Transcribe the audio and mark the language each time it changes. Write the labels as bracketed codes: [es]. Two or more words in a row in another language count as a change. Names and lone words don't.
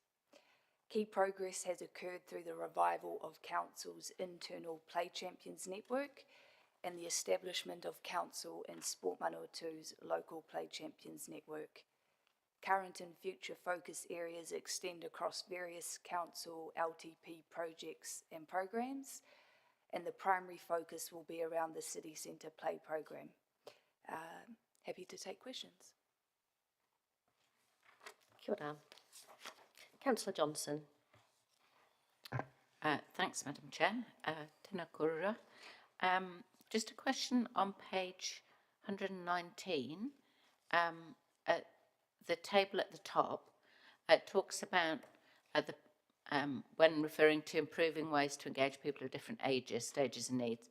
[en] Key progress has occurred through the revival of Council's internal Play Champions network and the establishment of Council and Sport Manawatu's local Play Champions network. Current and future focus areas extend across various Council LTP projects and programs, and the primary focus will be around the City Centre Play program. Happy to take questions. [mi] Kia ora. [en] Councillor Johnson. Thanks, Madam Chair. [mi] Tēnā kōrua. [en] Just a question on page 119. The table at the top, it talks about when referring to improving ways to engage people of different ages, stages and needs.